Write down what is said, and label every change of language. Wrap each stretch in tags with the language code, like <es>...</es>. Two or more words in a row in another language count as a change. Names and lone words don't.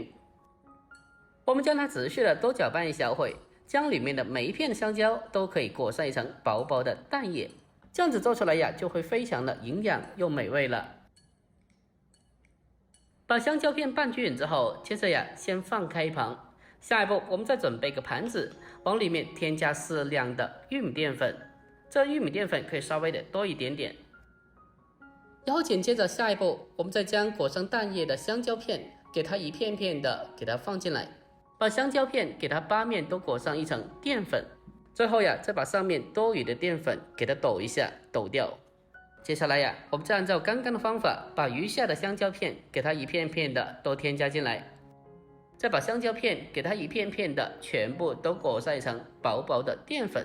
<zh>我們將它持續的多攪拌一小會，將裡面的每一片香蕉都可以裹上一層薄薄的蛋液，這樣子做出來呀，就會非常的營養又美味了。把香蕉片拌均勻之後，接着呀，先放開一旁。下一步我們再準備個盤子，往裡面添加適量的玉米澱粉，這玉米澱粉可以稍微的多一點點。然後緊接着下一步，我們再將裹上蛋液的香蕉片，給它一片片的給它放進來，把香蕉片給它8面都裹上一層澱粉，最後呀，再把上面多餘的澱粉給它抖一下，抖掉。接下來呀，我們再按照剛剛的方法，把餘下的香蕉片給它一片片的都添加進來，再把香蕉片給它一片片的全部都裹上一層薄薄的澱粉。</zh>